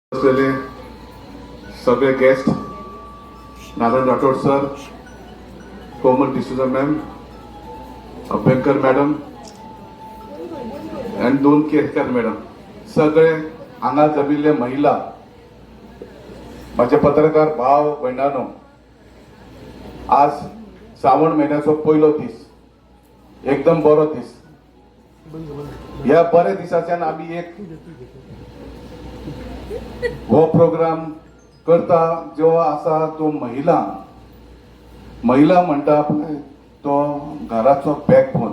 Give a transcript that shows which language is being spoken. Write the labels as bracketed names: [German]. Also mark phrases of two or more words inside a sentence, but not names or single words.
[Konkani] असलेले सगळे गेस्ट, नारायण राठोड सर, कोमल डिसूजा मॅम, अभ्यंकर मॅडम आणि दोन केरकर मॅडम, सगळे हांगा जमिल्ले महिला, माझे पत्रकार भाव भयणानो, आज श्रावण महिन्याचो पयलो दीस, एकदम बरो दीस. ह्या बऱ्या दिसाच्यान आमी एक हो प्रोग्राम करता जो आसा तो महिला म्हणटा पळय तो घराचो बॅकबोन.